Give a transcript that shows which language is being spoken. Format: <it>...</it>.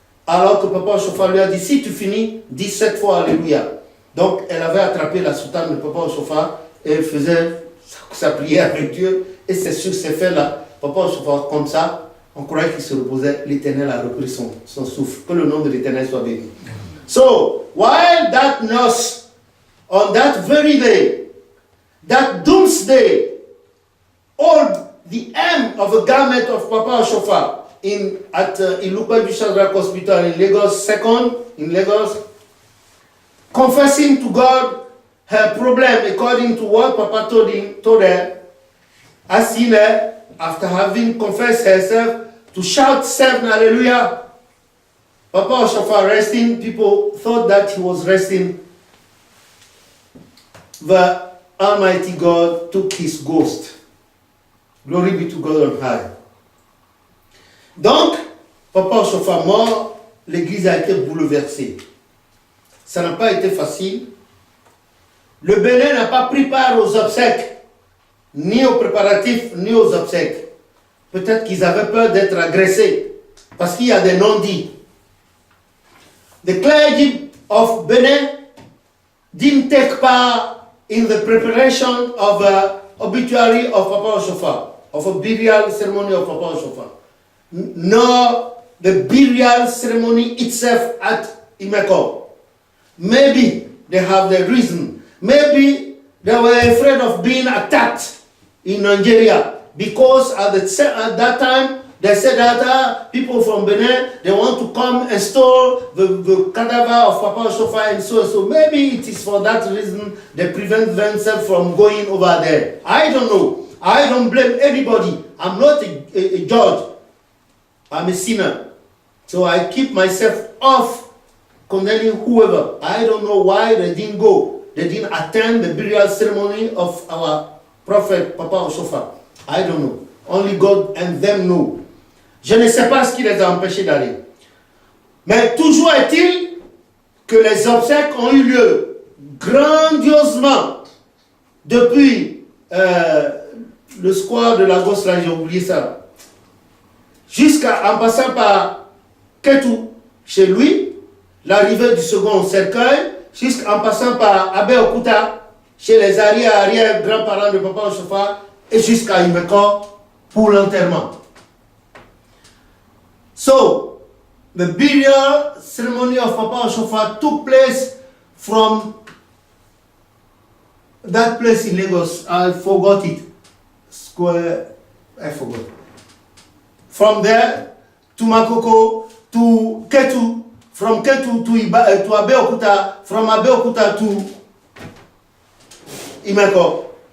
<fr>Alors que Papa Oshofa lui a dit, si tu finis, 17 fois Alléluia. Donc elle avait attrapé la soutane de Papa Oshofa et elle faisait sa prière avec Dieu. Et c'est sur ces faits-là, Papa Oshofa, comme ça, on croyait qu'il se reposait. L'Éternel a repris son souffle. Que le nom de l'Éternel soit béni.</fr> <en>So, while that nurse, on that very day, that doomsday, all the hem of a garment of Papa Oshofa at Iloupédu Shadrach Hospital in Lagos, in Lagos, confessing to God her problem according to what Papa told her, as seen her, after having confessed herself, to shout 7 Hallelujah. Papa Oshofa resting, people thought that he was resting. The Almighty God took his ghost. Glory be to God on high.</en> <fr>Donc, Papa Oshofa mort, l'église a été bouleversée. Ça n'a pas été facile. Le Bénin n'a pas pris part aux obsèques, ni aux préparatifs, ni aux obsèques. Peut-être qu'ils avaient peur d'être agressés, parce qu'il y a des non-dits.</fr> <en>The clergy of Benin didn't take part in the preparation of an obituary of Papa Oshofa, of a burial ceremony of Papa Oshofa, nor the burial ceremony itself at Imeko. Maybe they have their reason. Maybe they were afraid of being attacked in Nigeria because at that time they said that people from Benin, they want to come and store the cadaver of Papa Oshofa and so. Maybe it is for that reason they prevent themselves from going over there. I don't know. I don't blame anybody. I'm not a judge. I'm a sinner. So I keep myself off condemning whoever. I don't know why they didn't go. They didn't attend the burial ceremony of our prophet Papa Oshofa. I don't know. Only God and them know.</en> <fr>Je ne sais pas ce qui les a empêchés d'aller. Mais toujours est-il que les obsèques ont eu lieu grandiosement depuis le square de Lagos, là j'ai oublié ça, en passant par Ketou, chez lui, l'arrivée du second cercueil, jusqu'en passant par Abbé Okuta, chez les arrière-grands-parents de Papa Oshofa, et jusqu'à Imeko pour l'enterrement. So,</fr> <en>the burial ceremony of Papa Oshofa took place from that place in Lagos. I forgot it. Square, I forgot. From there to Makoko to Ketu, from Ketu to Abeokuta, from Abeokuta to Imeko.</en>